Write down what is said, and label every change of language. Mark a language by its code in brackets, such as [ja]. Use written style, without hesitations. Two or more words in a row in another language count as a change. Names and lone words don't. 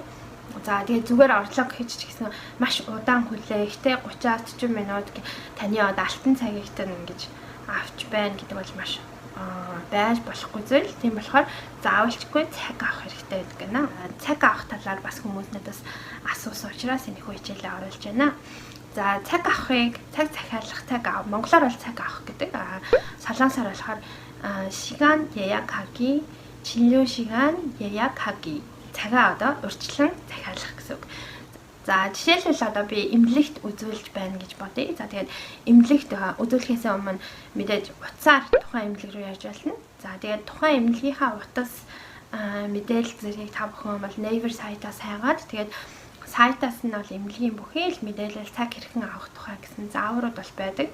[mn] За тэгээд зүгээр орлого хийж ч гэсэн маш удаан хүлээх те 30-аас 40 минут таны одоо алтан цагийг тань ингэж авч байна гэдэг бол маш байж болохгүй зүйл. Тийм болохоор заавалчгүй цаг авах хэрэгтэй гэдэг гэнэ. Цаг авах талаар бас хүмүүс надаас асуусан учраас энэ хичээлээ оруулж байна. За цаг авахыг цаг захиалах, цаг авах. Монголоор бол цаг авах гэдэг. Солонгосоор болохоор [ko] 시간 예약하기, 진료 시간 예약하기. [mn] Цагаа одоо урьдчилан захиалах гэсэн үг. За жишээлбэл одоо би эмнэлэгт үзүүлж байна гэж бодъё. За тэгээд эмнэлэгт үзүүлэхээс өмнө мэдээж утсаар тухайн эмнэлэг рүү ярьж болно. За тэгээд тухайн эмнэлгийнхаа утас мэдээлэл зэргийг та бүхэн бол Naver сайтаас хайгаад тэгээд сайтаас нь бол эмнэлгийн бүхий л мэдээлэл цаг хэрхэн авах тухай гэсэн зааврууд бол байдаг.